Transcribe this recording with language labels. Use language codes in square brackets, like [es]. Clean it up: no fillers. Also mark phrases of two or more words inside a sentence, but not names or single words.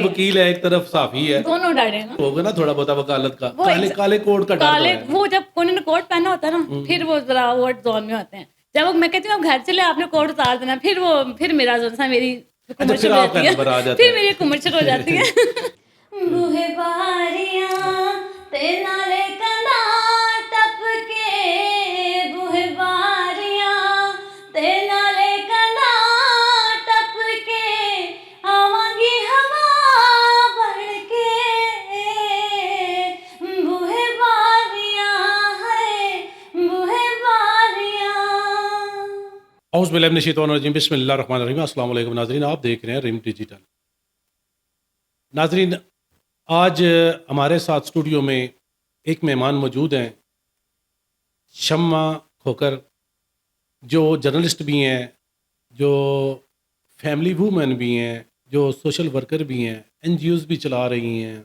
[ur] وکیل ہے ایک طرف صحافی ہے، دونوں ڈرے نا ہوگا نا تھوڑا بہت وکالت کا، وہ کالے کالے کوٹ کا ڈر تو کالے، ہے. وہ جب انہوں نے کوٹ پہنا ہوتا ہے نا پھر وہ ذرا [en] war zone [ur] میں ہوتے ہیں. جب میں کہتی ہوں اب گھر چلے آپ نے کوٹ اتار دینا، پھر میرا جو سا میری اچھا کمر پھر شروع ہو آپ کا جاتی ہے، نمبر آ جاتا پھر ہے. میری کمر شروع ہو جاتی ہے. [pa] بوہے باریاں تے نالے کناں ٹپ کے، بوہے باریاں تے نالے کناں ٹپ کے، آواں گی ہوا بن کے، بوہے باریاں ہے بوہے باریاں. [ar] اعوذ باللہ من الشیطان الرجیم، بسم اللہ الرحمن الرحیم. [ur] السلام علیکم ناظرین، آپ دیکھ رہے ہیں ریم ڈیجیٹل. ناظرین آج ہمارے ساتھ اسٹوڈیو میں ایک مہمان موجود ہیں، شمع کھوکر، جو جرنلسٹ بھی ہیں، جو [en] family woman [ur] بھی ہیں، جو [en] social worker [ur] بھی ہیں، این جی اوز بھی چلا رہی ہیں.